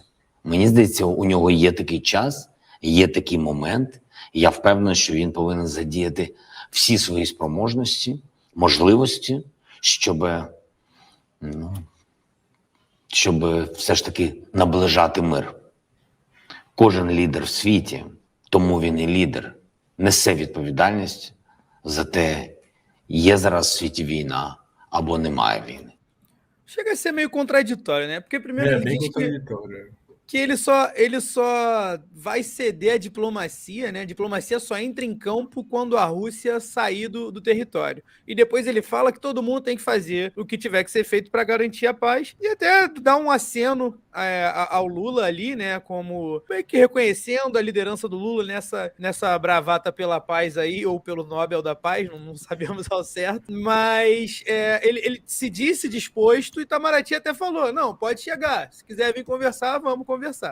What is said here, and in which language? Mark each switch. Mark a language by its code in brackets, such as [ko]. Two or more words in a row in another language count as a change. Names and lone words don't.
[uk] Мені здається, у нього є такий час, є такий момент, і я впевнений, що він повинен задіяти всі свої спроможності, можливості, щоб все ж таки наближати мир. Кожен лідер в світі, тому він і лідер, несе відповідальність за те, є зараз в світі війна або немає війни. [pt] Chega a ser meio contraditório, né? Porque primeiro ele diz que ele só vai ceder à diplomacia, né? A diplomacia só entra em campo quando a Rússia sair do território. E depois ele fala que todo mundo tem que fazer o que tiver que ser feito para garantir a paz e até dá um aceno ao Lula ali, né, como meio que reconhecendo a liderança do Lula nessa bravata pela paz aí, ou pelo Nobel da Paz, não sabemos ao certo, mas ele se disse disposto, e Itamaraty até falou, não, pode chegar, se quiser vir conversar, vamos conversar.